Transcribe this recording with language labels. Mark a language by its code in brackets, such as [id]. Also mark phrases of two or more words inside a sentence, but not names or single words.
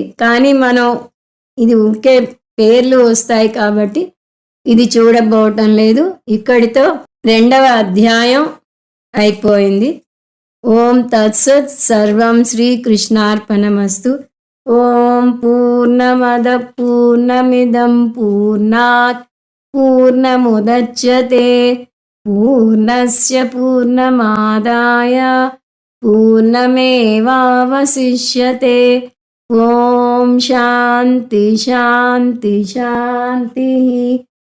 [te] కానీ మనం ఇది ఊరికే పేర్లు వస్తాయి కాబట్టి ఇది చూడబోవటం లేదు. ఇక్కడితో 2వ అధ్యాయం అయిపోయింది. [sa] ఓం తత్సత్. సర్వం శ్రీకృష్ణార్పణమస్తు. ఓం పూర్ణమద పూర్ణమిదం పూర్ణాత్ పూర్ణముదచ్యతే పూర్ణస్య పూర్ణమాదాయ పూర్ణమేవావశిష్యతే. ఓం శాంతి శాంతి శాంతి.